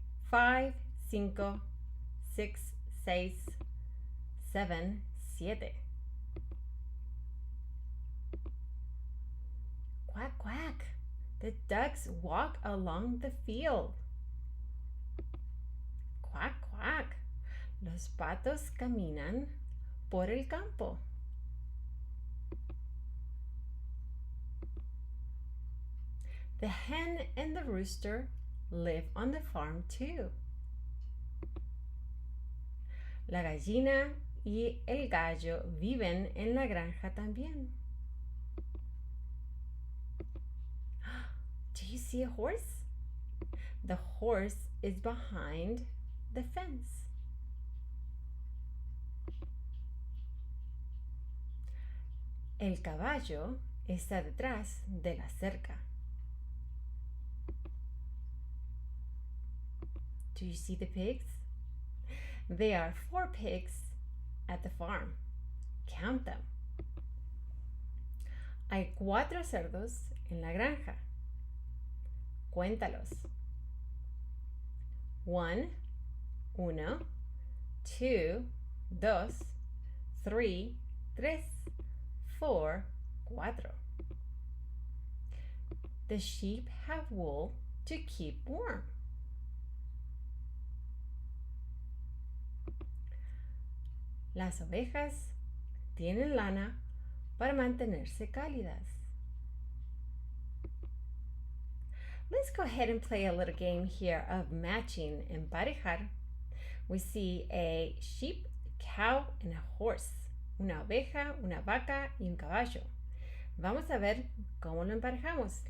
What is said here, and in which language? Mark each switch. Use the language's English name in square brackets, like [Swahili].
[Spanish] 5, cinco. 6, seis. 7, siete. Quack, quack. [English] The ducks walk along the field. Quack, quack. [Spanish] Los patos caminan por el campo. [English] The hen and the rooster live on the farm too. [Spanish] La gallina y el gallo viven en la granja también. [English] Do you see a horse? The horse is behind the fence. [Spanish] El caballo está detrás de la cerca. [English] Do you see the pigs? There are 4 pigs at the farm. Count them. [Spanish] Hay 4 cerdos en la granja. Cuéntalos. 1, uno. 2, dos. 3, tres. 4, cuatro. [English] The sheep have wool to keep warm. [Spanish] Las ovejas tienen lana para mantenerse cálidas. [English] Let's go ahead and play a little game here of matching, emparejar. We see a sheep, cow, and a horse. [Spanish] Una oveja, una vaca y un caballo. Vamos a ver cómo lo emparejamos.